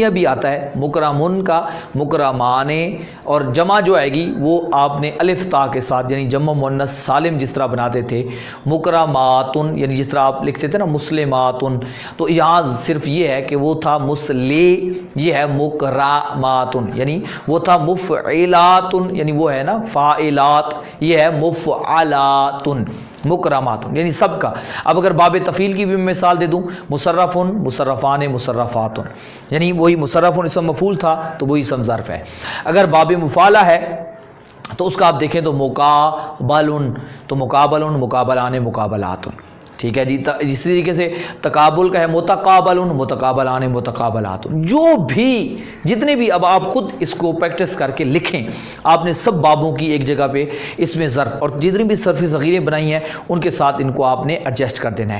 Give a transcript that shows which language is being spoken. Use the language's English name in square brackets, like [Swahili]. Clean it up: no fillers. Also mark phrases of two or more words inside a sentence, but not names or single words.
[Urdu] بھی آتا ہے، مکرمن کا مکرمان، اور جمع جو آئے گی وہ آپ نے الف تا کے ساتھ، یعنی جمع مؤنث سالم جس طرح بناتے تھے، مکرماتن یعنی جس طرح آپ لکھتے تھے نا مسلماتن، تو یہاں صرف یہ ہے کہ وہ تھا مسلے، یہ ہے مکرماتن، یعنی وہ تھا مفعلاتن، یعنی وہ ہے نا فاعلات، یہ ہے مفعلاتن، مکرماتن یعنی سب کا۔ اب اگر باب تفعیل کی بھی مثال دے دوں، [Arabic] مصرفن مصرفان مصرفاتن، [Urdu] یعنی وہی مصرفن اسم مفعول تھا تو وہی اسم ظرف ہے۔ اگر باب مفعلہ ہے تو اس کا آپ دیکھیں تو مقابلن، تو [Arabic] مقابلن مقابلان مقابلاتن، [Urdu] ٹھیک ہے جی۔ اسی طریقے سے تقابل کا ہے [Arabic] متقابلن متقابلان متقابلات، [Urdu] جو بھی جتنے بھی، اب آپ خود اس کو پریکٹس کر کے لکھیں، آپ نے سب بابوں کی ایک جگہ پہ اس میں ظرف اور جتنی بھی صرف صغیریں بنائی ہیں ان کے ساتھ ان کو آپ نے ایڈجسٹ کر دینا ہے۔